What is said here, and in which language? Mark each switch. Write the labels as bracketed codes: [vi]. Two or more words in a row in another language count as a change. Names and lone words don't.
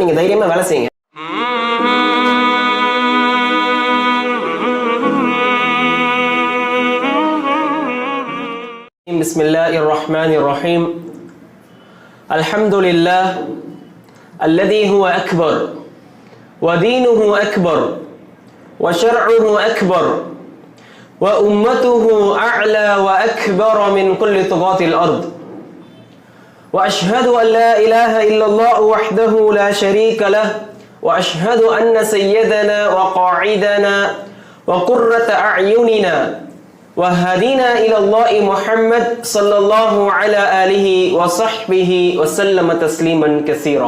[ta] நீங்க தைரியமா வேலை செய்யுங்க. [ar] بسم الله الرحمن الرحيم. الحمد لله الذي هو أكبر ودينه أكبر وشرعه أكبر وأمته أعلى وأكبر من كل طغاة الأرض وأشهد أن لا إله إلا الله وحده لا شريك له وأشهد أن سيدنا وقاعدنا وقرة أعيننا وهدينا إلى الله محمد صلى الله على آله وصحبه وسلم تسليما كثيرا.